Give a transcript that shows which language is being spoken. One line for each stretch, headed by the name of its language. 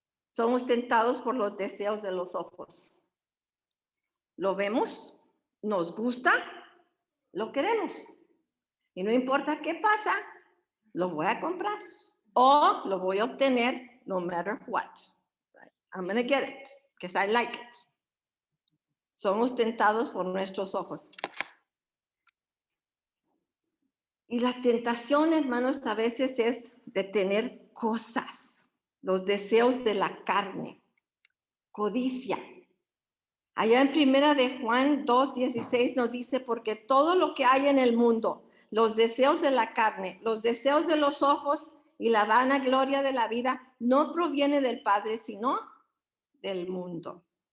Spanish: Somos tentados por los deseos de los ojos. Lo vemos, nos gusta, lo queremos. Y no importa qué pasa, lo voy a comprar o lo voy a obtener
English: no matter what. Right? I'm going to get it because I like it.
Spanish: Somos tentados por nuestros ojos. Y la tentación, hermanos, a veces es de tener cosas, los deseos de la carne, codicia. Allá en primera de Juan 2:16 nos dice, porque todo lo que hay en el mundo, los deseos de la carne, los deseos de los ojos y la vanagloria de la vida, no proviene del Padre, sino del mundo.